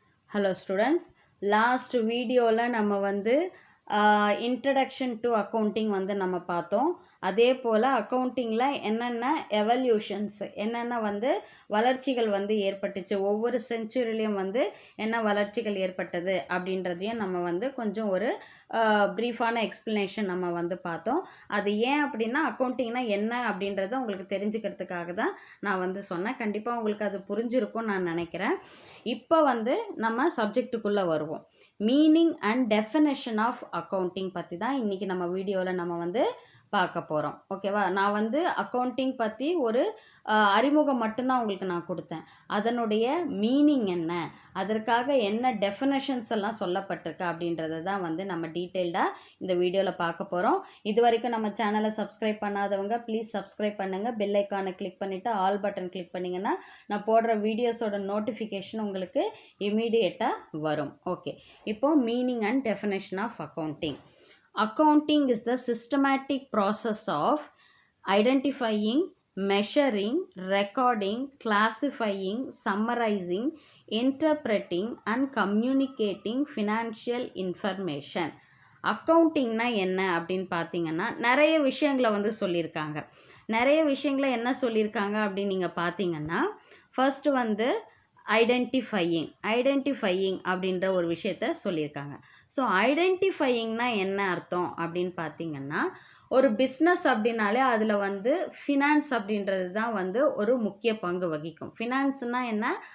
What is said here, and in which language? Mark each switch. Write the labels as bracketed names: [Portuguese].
[English] Hello students, [Tamil] last வீடியோவில் நம்ம [English] introduction to accounting [Tamil] நம்ம பார்த்தோம். அதே போல் அக்கௌண்டிங்கில் என்னென்ன எவல்யூஷன்ஸ் என்னென்ன வளர்ச்சிகள் ஏற்பட்டுச்சு, ஒவ்வொரு செஞ்சுரிலையும் என்ன வளர்ச்சிகள் ஏற்பட்டது அப்படின்றதையும் நம்ம கொஞ்சம் ஒரு ப்ரீஃபான எக்ஸ்ப்ளனேஷன் நம்ம பார்த்தோம். அது ஏன் அப்படின்னா அக்கௌண்டிங்னா என்ன அப்படின்றத உங்களுக்கு தெரிஞ்சுக்கிறதுக்காக தான் நான் சொன்னேன். கண்டிப்பாக உங்களுக்கு அது புரிஞ்சிருக்கும்னு நான் நினைக்கிறேன். இப்போ நம்ம சப்ஜெக்டுக்குள்ளே வருவோம். [English] meaning and definition of accounting [Tamil] பற்றி தான் இன்றைக்கி நம்ம வீடியோவில் நம்ம பார்க்க போகிறோம். ஓகேவா? நான் அக்கௌண்டிங் பற்றி ஒரு அறிமுகம் மட்டும்தான் உங்களுக்கு நான் கொடுத்தேன். அதனுடைய மீனிங் என்ன, அதற்காக என்ன டெஃபினேஷன்ஸ் எல்லாம் சொல்லப்பட்டிருக்கு அப்படின்றத தான் நம்ம டீட்டெயில்டாக இந்த வீடியோவில் பார்க்க போகிறோம். இது வரைக்கும் நம்ம சேனலை சப்ஸ்கிரைப் பண்ணாதவங்க ப்ளீஸ் சப்ஸ்கிரைப் பண்ணுங்கள். பெல் ஐக்கானை கிளிக் பண்ணிவிட்டு ஆல் பட்டன் கிளிக் பண்ணிங்கன்னா நான் போடுற வீடியோஸோட நோட்டிஃபிகேஷன் உங்களுக்கு இமீடியட்டாக வரும். ஓகே, இப்போது [English] Meaning and definition of accounting. Accounting is the systematic process of identifying, measuring, recording, classifying, summarizing, interpreting and communicating financial information. [Tamil] அக்கௌண்டிங்னா என்ன அப்படின்னு பார்த்தீங்கன்னா நிறைய விஷயங்களை சொல்லியிருக்காங்க. நிறைய விஷயங்களை என்ன சொல்லியிருக்காங்க அப்படின்னு நீங்கள் பார்த்தீங்கன்னா, ஃபர்ஸ்ட் ஐடென்டிஃபையிங் அப்படின்ற ஒரு விஷயத்த சொல்லியிருக்காங்க. ஸோ ஐடென்டிஃபையிங்னா என்ன அர்த்தம் அப்படின்னு பார்த்தீங்கன்னா, ஒரு பிஸ்னஸ் அப்படின்னாலே அதில் ஃபினான்ஸ் அப்படின்றது தான் ஒரு முக்கிய பங்கு வகிக்கும். ஃபினான்ஸ்னால் என்ன?